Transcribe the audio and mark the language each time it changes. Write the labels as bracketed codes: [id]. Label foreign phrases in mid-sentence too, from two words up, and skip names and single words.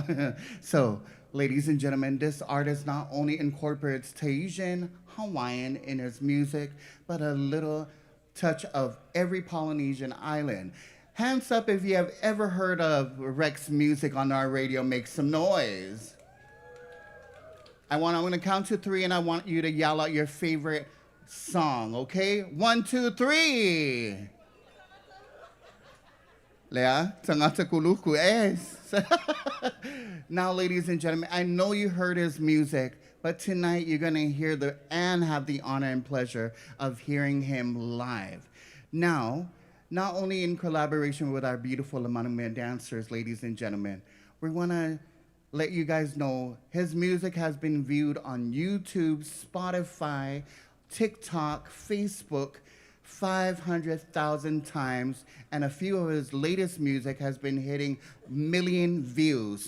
[en] So, ladies and gentlemen, this artist not only incorporates Tahitian, Hawaiian in his music, but a little touch of every Polynesian island. Hands up if you have ever heard of Rex music on our radio. Make some noise. I'm going to count to 3, and I want you to yell out your favorite song, okay? 1, 2, 3. Lea, tangata kuluku es. Now, ladies and gentlemen, I know you heard his music, but tonight you're going to hear and have the honor and pleasure of hearing him live. Now, not only in collaboration with our beautiful Lamanumea dancers, ladies and gentlemen, we want to let you guys know his music has been viewed on YouTube, Spotify, TikTok, Facebook 500,000 times, and a few of his latest music has been hitting million views.